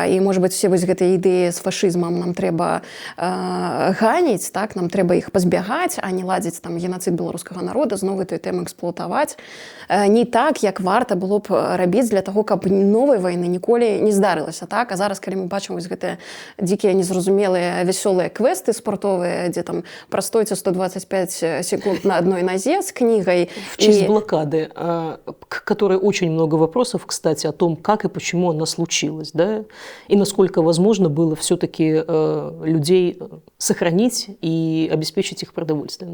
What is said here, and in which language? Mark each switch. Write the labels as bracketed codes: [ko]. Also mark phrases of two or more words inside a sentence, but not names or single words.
[be] І, можа быць, все гэтыя ідэі з фашызмам нам трэба ганіць, так, нам трэба іх пазбягаць, а не ладзіць там геноцид беларускага народа, зноў гэтую тэму эксплуатаваць. Не так, як варта было б рабіць для таго, каб новай вайны ніколі не здарылася, так? А зараз, калі мы бачым гэтыя дзікія, незразумелыя, вясёлыя квесты спортовыя, дзе там прастойце 125 секунд [ru] на одной нозе с книгой. В честь блокады, к которой очень много вопросов, кстати, о том, как и почему она случилась, да? И насколько возможно было все-таки людей сохранить и обеспечить их продовольствием.